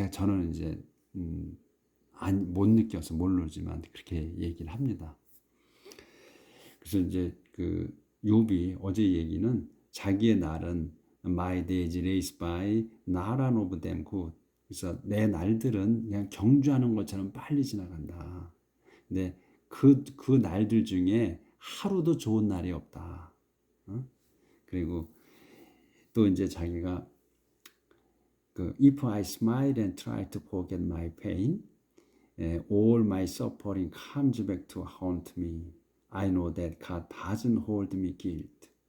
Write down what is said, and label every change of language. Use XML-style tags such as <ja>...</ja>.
<ko>저는 이제 못 느껴서 모르지만 그렇게 얘기를 합니다. 그래서 이제 그 욥이 어제 얘기는 자기의 날은</ko> <en>my days race by not one of them good.</en> <ko>그래서 내 날들은 그냥 경주하는 것처럼 빨리 지나간다. 근데 그 날들 중에 하루도 좋은 날이 없다. 그리고 또 이제 자기가</ko> <en>If I smile and try to forget my pain, all my suffering comes back to haunt me. I know that God doesn't hold me guilt.</en>